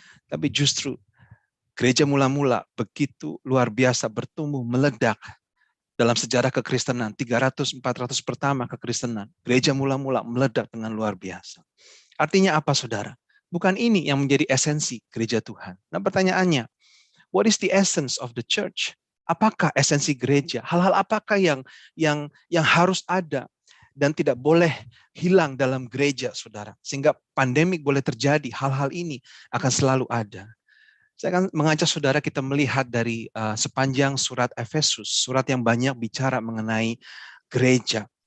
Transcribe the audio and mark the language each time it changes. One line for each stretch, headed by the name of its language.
Indonesian: Tapi justru gereja mula-mula begitu luar biasa bertumbuh, meledak dalam sejarah kekristenan, 300-400 pertama kekristenan. Gereja mula-mula meledak dengan luar biasa. Artinya apa, saudara? Bukan ini yang menjadi esensi gereja Tuhan. Nah pertanyaannya,
English: what is the essence of the church?
Indonesian: Apakah esensi gereja? Hal-hal apakah yang harus ada dan tidak boleh hilang dalam gereja, saudara. Sehingga pandemik boleh terjadi, hal-hal ini akan selalu ada. Saya akan mengajak saudara kita melihat dari sepanjang surat Efesus, surat yang banyak bicara mengenai gereja.